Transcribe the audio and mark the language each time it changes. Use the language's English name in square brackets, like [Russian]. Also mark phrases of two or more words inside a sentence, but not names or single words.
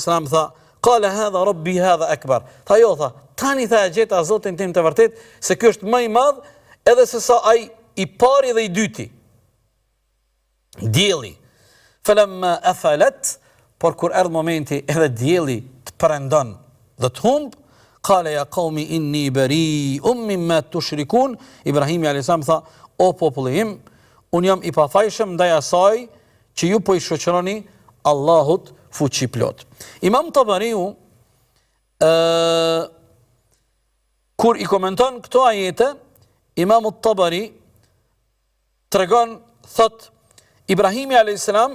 [Albanian] tha, [Arabic] قال هذا ربي هذا أكبر. [Albanian] Tha jo, tha, tani tha e gjeta Zotin tim të vërtet, se ky është më i madh edhe se sa ai i pari dhe i dyti. Dielli. [Arabic] فلما أفلت, [Albanian] por kur erdhi momenti edhe dielli të perëndon dhe të humb, [Arabic] قال يا قوم إني بريء مما تشركون. [Albanian] Ibrahimi a.s. tha, o populli im, un jam i pafajshëm ndaj asaj që ju po i shoqëroni Allahut fuqi plot. Imam Tabariu kur i komenton këto ajete, Imam Tabari tregon, thot, Ibrahimi a.s.